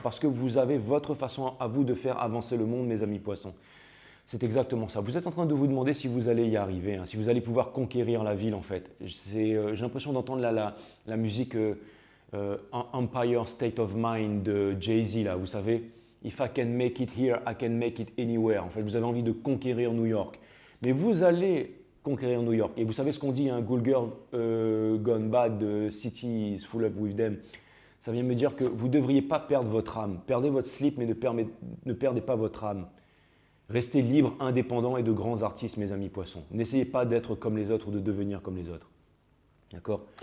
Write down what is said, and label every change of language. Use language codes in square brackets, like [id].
[fr] Parce que vous avez votre façon à vous de faire avancer le monde, mes amis poissons. C'est exactement ça. Vous êtes en train de vous demander si vous allez y arriver, si vous allez pouvoir conquérir la ville en fait. J'ai l'impression d'entendre la musique Empire State of Mind de Jay-Z, là, vous savez. [en] If I can make it here, I can make it anywhere. [fr] En fait, vous avez envie de conquérir New York. Mais vous allez conquérir New York. Et vous savez ce qu'on dit, [en] good girl gone bad, the city is full of with them. [fr] Ça vient me dire que vous ne devriez pas perdre votre âme. Perdez votre slip, mais ne perdez pas votre âme. Restez libre, indépendant et de grands artistes, mes amis poissons. N'essayez pas d'être comme les autres ou de devenir comme les autres. D'accord?